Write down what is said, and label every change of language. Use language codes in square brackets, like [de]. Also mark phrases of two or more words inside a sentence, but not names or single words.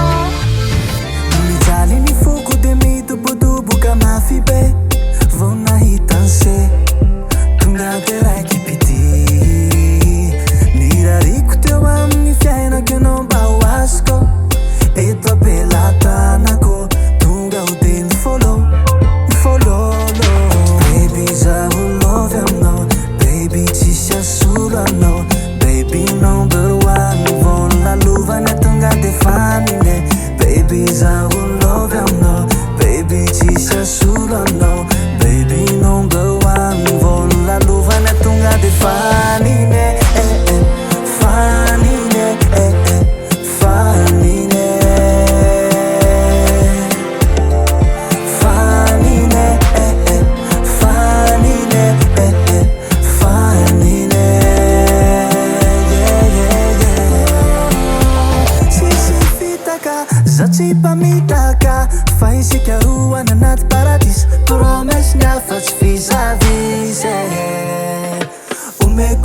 [mg] Mijaly ny foko dia midobodoboka mafy be vao nahita ny se tonga dia raiky pity nirariko teo amin'ny fiainako ianao mba ho azoko eto apelantanako tonga ho dia ny fololo baby zaho love aminao baby tsisy asolo anao [en] baby number one [mg] vao lalovana tonga dia fanine baby zaho love aminao baby tsisy asolo anao [en] baby number one [mg] vao lalovana tonga dia fanine fanine fanine fanine fanine fanine tsisy fitaka za tsy mpamitaka fa isika roa any anaty [fr] paradis promesse [mg] ny afa-tsy visavize omeko